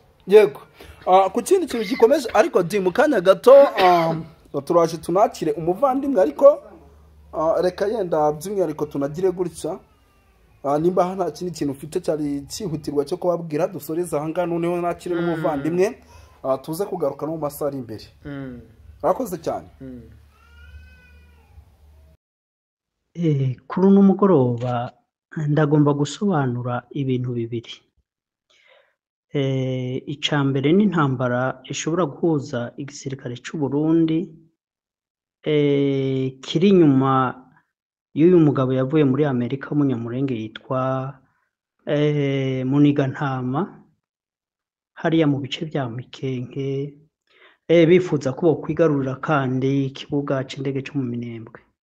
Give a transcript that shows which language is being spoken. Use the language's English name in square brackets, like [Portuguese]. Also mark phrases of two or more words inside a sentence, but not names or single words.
[Kinyarwanda] Yego, ku kindi kintu gikomeje ariko di mu kanya gato turaje tunakire umuvandimwe, ariko reka yenda by'umwihariko tunagire gutya, nimba nta kindi kintu ufite cyari cyihutirwa cyo kubabwira dusoreza aha ngaha, noneho nakire n'umuvandimwe tuze kugaruka no mu masaha ari imbere. Arakoze cyane. [Rundi] Kuri uno mugoroba ndagomba gusobanura ibintu bibiri. Icambere n'intambara ishobora guhuza igisirikare cy'u Burundi kiri nyuma y'uyu mugabo yavuye muri Amerika w'umunyamurenge yitwa Munigantama, hariya mu bice bya Mikenke bifuza ko bokwigarurira kandi ikibuga c'indege co mu Minembwe.